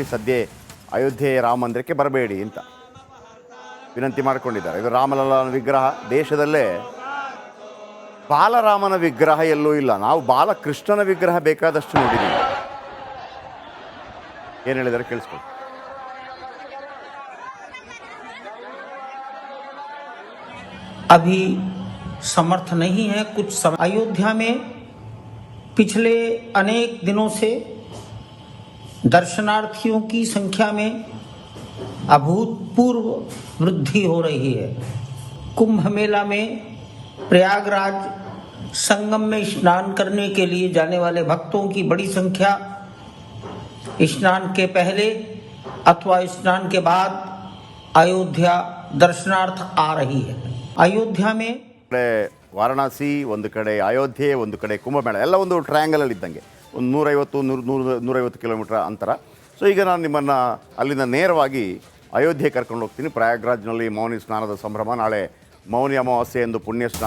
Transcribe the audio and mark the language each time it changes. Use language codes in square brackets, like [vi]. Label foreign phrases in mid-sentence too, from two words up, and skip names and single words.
[kn] ಸದ್ಯ ಅಯೋಧ್ಯೆ ರಾಮ ಮಂದಿರಕ್ಕೆ ಬರಬೇಡಿ ಅಂತ ವಿನಂತಿ ಮಾಡಿಕೊಂಡಿದ್ದಾರೆ. ಇದು ರಾಮಲಲ್ಲನ ವಿಗ್ರಹ. ದೇಶದಲ್ಲೇ ಬಾಲರಾಮನ ವಿಗ್ರಹ ಎಲ್ಲೂ ಇಲ್ಲ. ನಾವು ಬಾಲಕೃಷ್ಣನ ವಿಗ್ರಹ ಬೇಕಾದಷ್ಟು ನೋಡಿದ್ದೀವಿ. ಏನು ಹೇಳಿದ್ದಾರೆ ಕೇಳಿಸ್ಕೊಳ್ಳಿ. [hi] अभी समर्थ नहीं है कुछ समय। अयोध्या में पिछले अनेक दिनों से दर्शनार्थियों की संख्या में अभूतपूर्व वृद्धि हो रही है। कुंभ मेला में प्रयागराज संगम में स्नान करने के लिए जाने वाले भक्तों की बड़ी संख्या स्नान के पहले अथवा स्नान के बाद अयोध्या दर्शनार्थ आ रही है। ಅಯೋಧ್ಯೆ में [kn] ವಾರಣಾಸಿ ಒಂದು ಕಡೆ, ಅಯೋಧ್ಯೆ ಒಂದು ಕಡೆ, ಕುಂಭಮೇಳ ಎಲ್ಲ ಒಂದು ಟ್ರಯಾಂಗಲಲ್ಲಿ ಇದ್ದಂಗೆ ಒಂದು 150 ಕಿಲೋಮೀಟರ್ ಅಂತರ. ಸೊ ಈಗ ನಾನು ನಿಮ್ಮನ್ನು ಅಲ್ಲಿಂದ ನೇರವಾಗಿ ಅಯೋಧ್ಯೆ ಕರ್ಕೊಂಡು ಹೋಗ್ತೀನಿ. ಪ್ರಯಾಗ್ರಾಜ್ನಲ್ಲಿ ಮೌನಿ ಸ್ನಾನದ ಸಂಭ್ರಮ, ನಾಳೆ ಮೌನಿ ಅಮಾವಾಸ್ಯೆ ಎಂದು ಪುಣ್ಯ ಸ್ನಾನ.